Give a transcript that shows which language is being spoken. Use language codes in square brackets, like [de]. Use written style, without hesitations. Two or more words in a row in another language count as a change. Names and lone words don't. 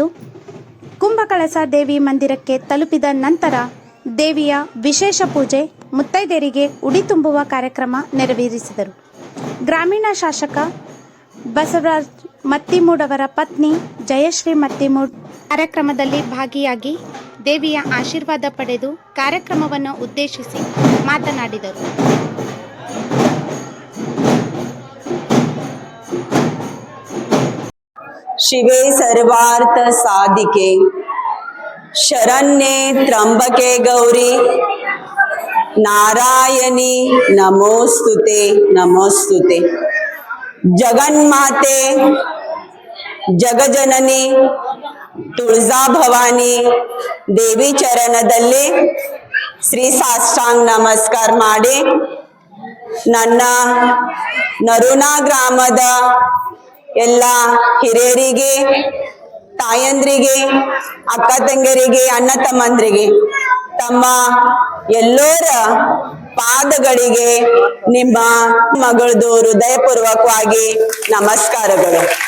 [kn] ಕುಂಭಕಳಸ ದೇವಿ ಮಂದಿರಕ್ಕೆ ತಲುಪಿದ ನಂತರ ದೇವಿಯ ವಿಶೇಷ ಪೂಜೆ, ಮುತ್ತೈದೆಯರಿಗೆ ಉಡಿ ತುಂಬುವ ಕಾರ್ಯಕ್ರಮ ನೆರವೇರಿಸಿದರು. ಗ್ರಾಮೀಣ ಶಾಸಕ ಬಸವರಾಜ್ ಮತ್ತಿಮೂಡ್ ಅವರ ಪತ್ನಿ ಜಯಶ್ರೀ ಮತ್ತಿಮೂಡ್ ಕಾರ್ಯಕ್ರಮದಲ್ಲಿ ಭಾಗಿಯಾಗಿ ದೇವಿಯ ಆಶೀರ್ವಾದ ಪಡೆದು ಕಾರ್ಯಕ್ರಮವನ್ನು ಉದ್ದೇಶಿಸಿ ಮಾತನಾಡಿದರು. [sa] शिवे सर्वार्थ साधिके शरण्ये त्र्यंबके गौरी नारायणी नमोस्तुते नमोस्तुते. जगन्माते जगजननी [kn] ತುಳಜಾ ಭವಾನಿ ದೇವಿ ಚರಣದಲ್ಲಿ ಶ್ರೀ ಸಾಷ್ಟಾಂಗ ನಮಸ್ಕಾರ ಮಾಡಿ ನನ್ನ ನರೋನಾ ಗ್ರಾಮದ ಎಲ್ಲ ಹಿರಿಯರಿಗೆ, ತಾಯಂದ್ರಿಗೆ, ಅಕ್ಕ ತಂಗಿಯರಿಗೆ, ಅಣ್ಣ ತಮ್ಮಂದ್ರಿಗೆ, ತಮ್ಮ ಎಲ್ಲರ ಪಾದಗಳಿಗೆ ನಿಮ್ಮ ಮಗಳದು ಹೃದಯಪೂರ್ವಕವಾಗಿ ನಮಸ್ಕಾರಗಳು.